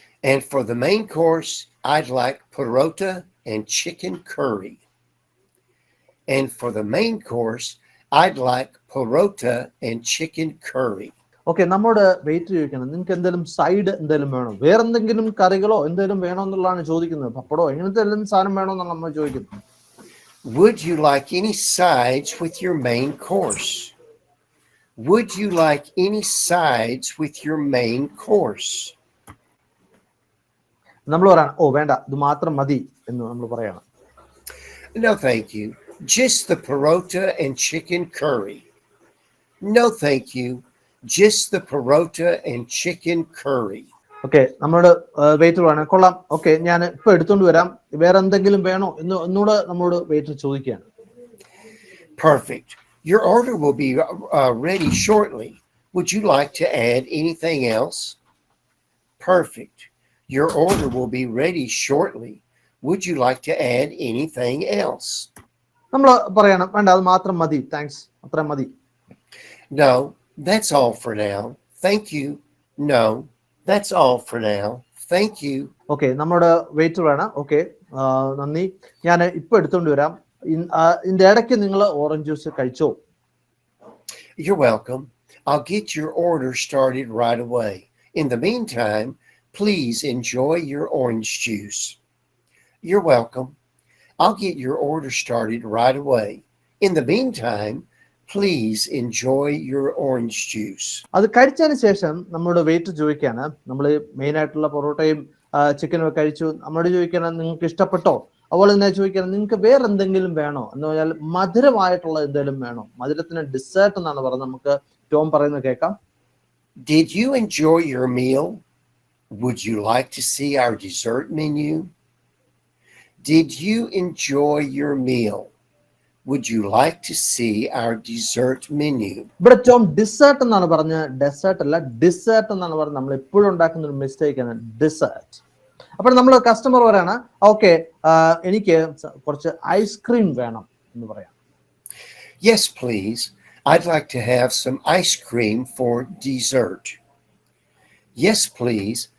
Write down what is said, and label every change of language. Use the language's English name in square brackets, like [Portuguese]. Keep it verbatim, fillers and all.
[English] And for the main course, I'd like parota and chicken curry. And for the main course, I'd like parota and chicken curry. [Malayalam] Okay, നമ്മുടെ wait ചോദിക്കണം നിങ്ങൾക്ക് എന്തെങ്കിലും side എന്തെങ്കിലും വേണോ, വേറെ എന്തെങ്കിലും കറികളോ എന്തെങ്കിലും വേണോ എന്നുള്ളതാണ് ചോദിക്കുന്നത്. പപ്പടോ എങ്ങനത്തെ എന്തെങ്കിലും സാധനം വേണോ എന്നാണ് നമ്മൾ ചോദിക്കുന്നത്. [English] Would you like any sides with your main course? Would you like any sides with your main course? [Malayalam] നമ്മൾ പറയണം ഓ വേണ്ട ഇത് മാത്രം മതി എന്ന് നമ്മൾ പറയണം. [English] No, thank you. Just the parota and chicken curry. No, thank you. Just the parota and chicken curry. [Malayalam] Okay, നമ്മളോട് വെയിറ്റർ വേണം കൊള്ളാം ഓക്കെ ഞാൻ ഇപ്പൊ എടുത്തോണ്ട് വരാം, വേറെ എന്തെങ്കിലും വേണോ എന്ന് ഒന്നുകൂടെ നമ്മളോട് വെയിറ്റർ ചോദിക്കുകയാണ്. [English] Perfect. Your order will be uh, ready shortly. Would you like to add anything else? Perfect. Your order will be ready shortly. Would you like to add anything else? [Malayalam] നമ്മൾ പറയണം, വേണ്ട അത് മാത്രം മതി, താങ്ക്സ്, അത്ര മതി. [English] No, that's all for now. Thank you. No, that's all for now. Thank you. [Malayalam] Okay, നമ്മുടെ waiter ആണ്. ഓക്കെ, നന്ദി, ഞാൻ ഇപ്പൊ എടുത്തോണ്ട് വരാം. ഇതിന്റെ ഇടയ്ക്ക് നിങ്ങൾ ഓറഞ്ച് ജ്യൂസ് കഴിച്ചോ? [English] You're welcome. I'll get your order started right away. In the meantime, please enjoy your orange juice. You're welcome. I'll get your order started right away. In the meantime, please enjoy your orange juice. [Malayalam] അത് കഴിച്ചതിന് ശേഷം നമ്മളോട് wait ചോദിക്കാണ്. നമ്മൾ main ആയിട്ടുള്ള പൊറോട്ടയും ചിക്കനും ഒക്കെ കഴിച്ചു. നമ്മളോട് ചോദിക്കണം നിങ്ങൾക്ക് ഇഷ്ടപ്പെട്ടോ, അതുപോലെ തന്നെ ചോദിക്കണം നിങ്ങൾക്ക് വേറെ എന്തെങ്കിലും വേണോ എന്ന് പറഞ്ഞാൽ മധുരമായിട്ടുള്ള എന്തെങ്കിലും വേണോ. മധുരത്തിന് ഡിസേർട്ട് എന്നാണ് പറഞ്ഞത്. നമുക്ക് ടോം പറയുന്നത് കേൾക്കാം. [English] Did you enjoy your meal? Would you like to see our dessert menu? Did you enjoy your meal? Would you like to see our dessert menu? [Malayalam] ഇവിടെ ടോം ഡിസേർട്ട് എന്നാണ് പറഞ്ഞത്. ഡെസേർട്ട് അല്ല, dessert എന്നാണ് പറഞ്ഞത്. നമ്മൾ എപ്പോഴും ഉണ്ടാക്കുന്ന ഒരു മിസ്റ്റേക്ക് ആണ് ഡിസേർട്ട്. അപ്പോൾ നമ്മൾ കസ്റ്റമർ പറയാണ്, ഓക്കെ എനിക്ക് കുറച്ച് ഐസ്ക്രീം വേണം എന്ന് പറയാം. [English] Yes, please. I'd like to have some ice cream for dessert. Yes, please.